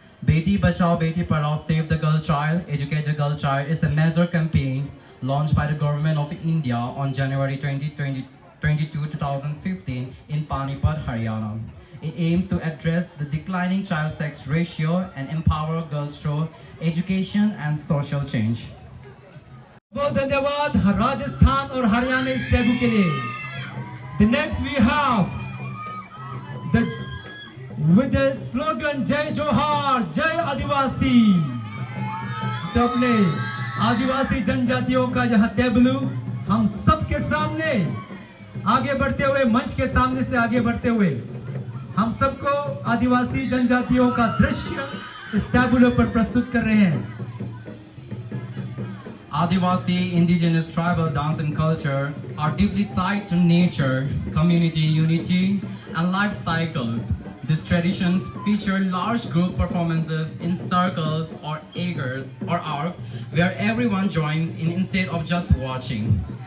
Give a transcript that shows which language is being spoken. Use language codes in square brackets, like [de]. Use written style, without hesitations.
[en] Beti Bachao Beti Padhao, Save the Girl Child, Educate the Girl Child is a major campaign launched by the government of India on January 22, 2015 in Panipat, Haryana. It aims to address the declining child sex ratio and empower girls through education and social change. [hi] बहुत धन्यवाद राजस्थान और हरियाणा इस taboo के लिए। [en] The next we have with the slogan [hi] जय जोहार जय आदिवासी। तो अपने आदिवासी जनजातियों का यह टैबलू हम सबके सामने आगे बढ़ते हुए, मंच के सामने से आगे बढ़ते हुए हम सबको आदिवासी जनजातियों का दृश्य इस टैबलू पर प्रस्तुत कर रहे हैं। [en] Adivasi, indigenous tribal dance and culture are deeply tied to nature, community unity, and life cycles. These traditions feature large group performances in circles or acres or arcs where everyone joins in instead of just watching.